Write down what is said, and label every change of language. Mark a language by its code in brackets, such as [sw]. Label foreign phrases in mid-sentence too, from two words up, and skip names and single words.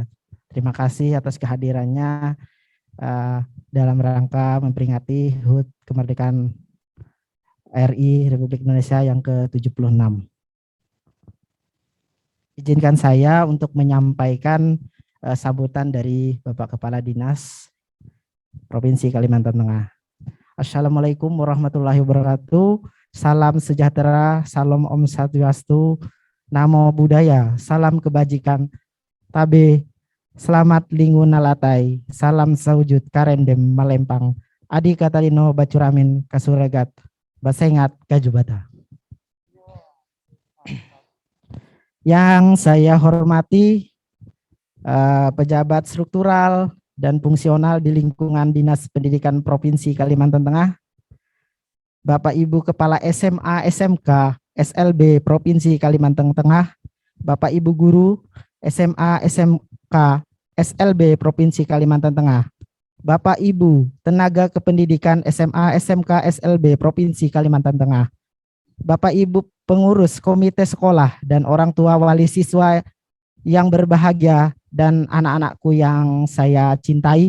[id] Terima kasih atas kehadirannya dalam rangka memperingati HUT kemerdekaan RI Republik Indonesia yang ke-76. Izinkan saya untuk menyampaikan sambutan dari Bapak Kepala Dinas Provinsi Kalimantan Tengah. [ar] السلام عليكم ورحمة الله وبركاته. [id] Salam sejahtera, salam [ban] Om Swastiastu, [pi] Namo Buddhaya, [id] salam kebajikan, tabe, [nij] selamat lingu nalatai, [id] salam [nij] saujud karendem malempang, [knx] adi katalino bacuramin kasuregat, basengat kajubata. [id] Yang saya hormati pejabat struktural dan fungsional di lingkungan Dinas Pendidikan Provinsi Kalimantan Tengah, Bapak Ibu Kepala SMA, SMK, SLB Provinsi Kalimantan Tengah, Bapak Ibu Guru SMA, SMK, SLB Provinsi Kalimantan Tengah, Bapak Ibu Tenaga Kependidikan SMA, SMK, SLB Provinsi Kalimantan Tengah, Bapak Ibu pengurus komite sekolah dan orang tua wali siswa yang berbahagia dan anak-anakku yang saya cintai.